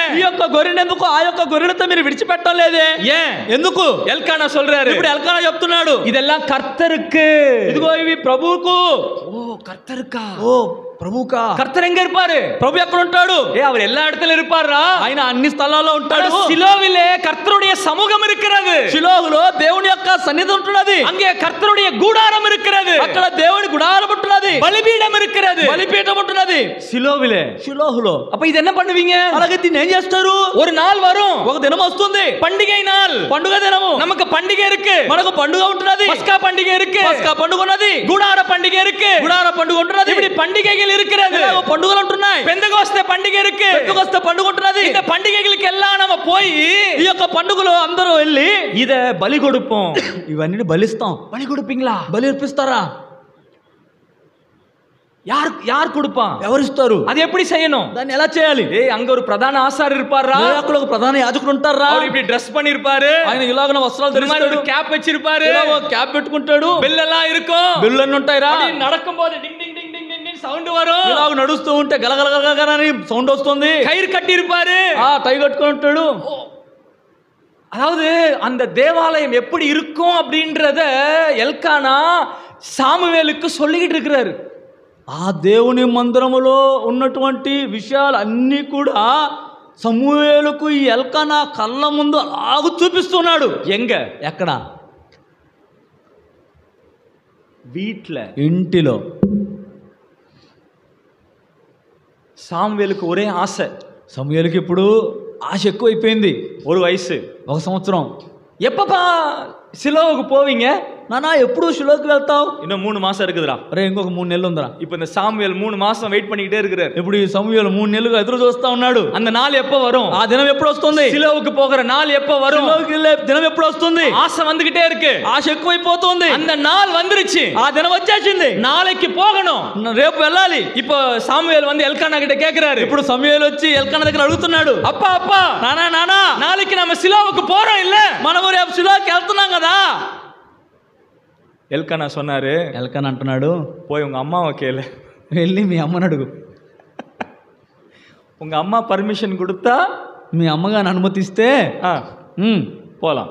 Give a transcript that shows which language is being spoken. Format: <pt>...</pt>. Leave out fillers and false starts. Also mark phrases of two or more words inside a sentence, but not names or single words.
<te>ఈ యొక్క గొర్రెను ఎందుకు ఆ యొక్క గొర్రెలతో మీరు విడిచిపెట్టలేదే?</te> <ta>ஏன்?</ta> <te>ఎందుకు?</te> <ta>ఎల్కానా சொல்றாரு.</ta> <te>ఇప్పుడు ఎల్కానా చెప్తున్నాడు,</te> <ta>இதெல்லாம் கர்த்தருக்கு.</ta> <te>ఇదిగో ఇవి ప్రభువుకు.</te> <ta>ஓ கர்த்தருக்கா?</ta> <te>ఓ ప్రభువుకా?</te> <ta>கர்த்தர் எங்க இருப்பாரு?</ta> <te>ప్రభు ఎక్కడ ఉంటాడు?</te> <ta>அவர் எல்லா இடத்துல இருப்பாரா?</ta> <te>ఆయన అన్ని స్థలాల్లో ఉంటాడు.</te> <ta>சிலோவிலே கர்த்தருடைய சமூகம் இருக்கிறது.</ta> <te>షిలోహులో దేవుని యొక్క సన్నిధి ఉంటున్నది.</te> <ta>அங்கே கர்த்தருடைய கூடாரம் இருக்கிறது.</ta> <te>అక్కడ దేవుని గుడారం ఉంటున్నది.</te> <ta>బలిపీఠం இருக்கிறது.</ta> <te>బలిపీఠం ఉంటున్నది</te> <ta>சிலோவிலே.</ta> <te>షిలోహులో.</te> <ta>அப்ப இது என்ன பண்ணுவீங்க?</ta> <te>అలాగే దీన్ని ఏం చేస్తారు?</te> <ta>ஒரு நாள் வரும்,</ta> <te>ఒక దినం వస్తుంది,</te> <ta>பண்டிகை நாள்,</ta> <te>పండుగ దినము.</te> <ta>நமக்கு பண்டிகை இருக்கு,</ta> <te>మనకు పండుగ ఉంటున్నది,</te> <ta>பஸ்கா பண்டிகை இருக்கு,</ta> <te>పస్కా పండుగ ఉన్నది,</te> <ta>கூடார பண்டிகை இருக்கு,</ta> <te>గుడార పండుగ ఉంటున్నది.</te> <ta>இப்படி பண்டிகைகள் இருக்கிறது.</ta> <te>ఇలాగ పండుగలు ఉంటున్నాయి.</te> <ta>பெந்தகோஸ்தே பண்டிகை இருக்கு.</ta> <te>పెంతెకొస్తే పండుగ ఉంటున్నది.</te> <ta>இந்த பண்டிகைகளுக்கு எல்லாம் நம்ம போய்</ta> <te>ఈ యొక్క పండుగలో అందరూ వెళ్ళి</te> <ta>இத பலி கொடுப்போம்.</ta> <te>ఇవన్నీ బలిస్తాం.</te> <ta>பலி கொடுப்பீங்களா?</ta> <te>బలి అర్పిస్తారా?</te> <ta>யார் கொடுப்பான்?</ta> <te>ఎవరిస్తారు?</te> <ta>அது எப்படி செய்யணும்?</ta> <te>దాన్ని ఎలా చేయాలి?</te> <ta>அங்க ஒரு பிரதான ஆசார் இருப்பாரா?</ta> <te>అక్కడ ఒక ప్రధాన యాజకుడు ఉంటారా?</te> <ta>அவர் இப்படி Dress பண்ணிருப்பாரு,</ta> <te>ఆయన ఇలాగన వస్త్రాలు</te> <ta>இந்த மாதிரி</ta> <te>ధరిస్తాడు,</te> <ta>ஒரு கேப் வச்சிருப்பாரு,</ta> <te>ఇలాగ ఒక క్యాప్ పెట్టుకుంటాడు,</te> <ta>பெல் எல்லாம் இருக்கும்,</ta> <te>బిల్లు అన్ని ఉంటాయిరా.</te> <ta>அப்படி நடக்கும்போது டிங் டிங் டிங் டிங் டிங் சவுண்ட் வரும்,</ta> <te>ఇలాగ నడుస్తూ ఉంటే గలగలగలగని సౌండ్ వస్తుంది.</te> <ta>கயிறு கட்டி இருப்பாரு,</ta> <te>టై కట్టుకొని ఉంటాడు.</te> <ta>அதாவது அந்த தேவாலயம் எப்படி இருக்கும் அப்படின்றத எல்கானா சாமுவேலுக்கு சொல்லிக்கிட்டு இருக்கிறாரு.</ta> <te>ఆ దేవుని మందిరములో ఉన్నటువంటి విషయాలు అన్నీ కూడా సమూయేలుకు ఈ ఎల్కానా కళ్ళ ముందు అలాగు చూపిస్తున్నాడు.</te> <ta>எங்க?</ta> <te>ఎక్కడ?</te> <ta>வீட்ல,</ta> <te>ఇంటిలో.</te> <ta>சாமுவேலுக்கு ஒரே ஆசை.</ta> <te>సమూయేలుకి ఇప్పుడు ఆశ ఎక్కువైపోయింది.</te> <ta>1 வயசு,</ta> <te>1 సంవత్సరం.</te> <ta>எப்பப்பா சிலோவுக்கு போவீங்க?</ta> <te>నానా ఎప్పుడు షిలోకి వెళ్తావు?</te> <ta>இன்னும் 3 மாசம் இருக்குதுடா.</ta> <te>అరే ఇంకొక 3 నెలలు ఉందరా.</te> <ta>இப்ப இந்த சாமுவேல் 3 மாசம் வெயிட் பண்ணிக்கிட்டே இருக்கிறார்.</ta> <te>ఇప్పుడు ఈ సమూయేలు 3 నెలలుగా ఎదురు చూస్తా ఉన్నాడు.</te> <ta>அந்த நாள் எப்ப வரும்?</ta> <te>ఆ దినం ఎప్పుడు వస్తుంది?</te> <ta>சிலோவுக்கு போகிற நாள் எப்ப வரும்?</ta> <te>షిలోకి వెళ్ళే దినం ఎప్పుడు వస్తుంది?</te> <ta>ஆசை வந்துகிட்டே இருக்கு,</ta> <te>ఆశ ఎక్కువైపోతుంది.</te> <ta>அந்த நாள் வந்துருச்சு,</ta> <te>ఆ దినం వచ్చేసింది,</te> <ta>நாளைக்கு போகணும்,</ta> <te>రేపు వెళ్ళాలి.</te> <ta>இப்போ சாமுவேல் வந்து எல்கானா கிட்ட கேக்குறாரு.</ta> <te>ఇప్పుడు సమూయేలు వచ్చి ఎల్కానా దగ్గర అడుగుతున్నాడు,</te> <ta>அப்பா அப்பா,</ta> <te>నానా నానా,</te> <ta>நாளைக்கு நம்ம சிலோவுக்கு போறோம் இல்ல?</ta> <te>మనము రేపు షిలోకి వెళ్తున్నాం కదా.</te> <ta>எல்கானா சொன்னாரு,</ta> <te>ఎల్కానా అంటున్నాడు,</te> <ta>போய் உங்க அம்மாவை கேளு,</ta> <te>వెళ్ళి మీ అమ్మని అడుగు.</te> <ta>உங்க அம்மா பர்மிஷன் கொடுத்தா</ta> <te>మీ అమ్మగాని అనుమతిస్తే</te> <ta>போலாம்.</ta>